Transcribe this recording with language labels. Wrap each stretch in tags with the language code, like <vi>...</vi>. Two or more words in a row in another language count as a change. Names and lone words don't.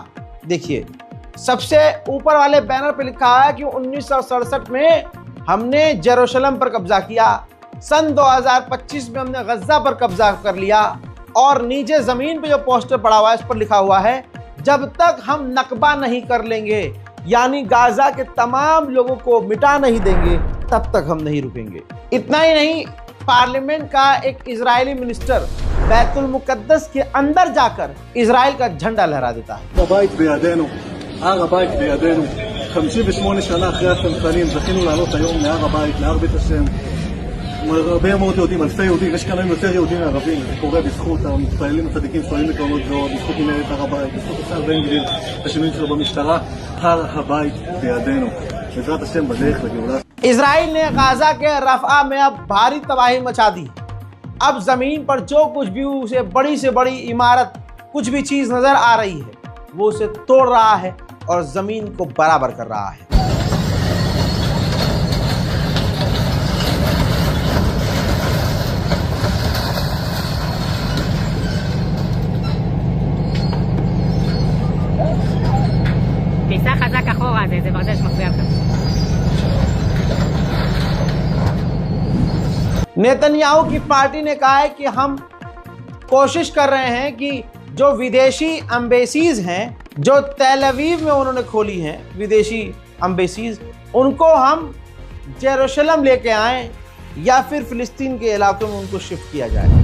<hi>देखिए, सबसे ऊपर वाले बैनर पे लिखा है कि 1967 में हमने जेरूशलम पर कब्जा किया, सन 2025 में हमने गज़ा पर कब्जा कर लिया, और नीचे जमीन पे जो पोस्टर पड़ा हुआ है इस पर लिखा हुआ है, जब तक हम नकबा नहीं कर लेंगे, यानी गाजा के तमाम लोगों को मिटा नहीं देंगे, तब तक हम नहीं रुकेंगे। इतना ही नहीं, पार्लियामेंट का एक इजरायली मिनिस्टर बैतुल मुकद्दस के अंदर जाकर इजराइल का झंडा लहरा देता है।</hi> <he>הר הבית בידינו, 58 שנה אחרי הצנחנים זכינו לעלות היום להר הבית, להר בית השם. הרבה מאוד יהודים, אלפי יהודים, יש כאן היום יותר יהודים מערבים, זה קורה בזכות המתפללים הצדיקים שפועלים בקרנות זו, בזכות מנהלת הר הבית, בזכות השר בן גביר, השינויים שלו במשטרה, הר הבית בידינו, בעזרת השם בדרך לגאולה.</he> <hi>इजराइल ने गाजा के रफ़ा में अब भारी तबाही मचा दी। अब जमीन पर जो कुछ भी उसे बड़ी से बड़ी इमारत कुछ भी चीज नजर आ रही है वो उसे तोड़ रहा है और जमीन को बराबर कर रहा है।</hi> <he>תיסע חזק אחורה, זה ברזל שמחזיר אותך.</he> <hi>नेतन्याहू की पार्टी ने कहा है कि हम कोशिश कर रहे हैं कि जो विदेशी एम्बेसीज हैं जो तेल अवीव में उन्होंने खोली हैं विदेशी एम्बेसीज उनको हम जेरूशलम लेके आएं या फिर फिलिस्तीन के इलाकों में उनको शिफ्ट किया जाए।</hi>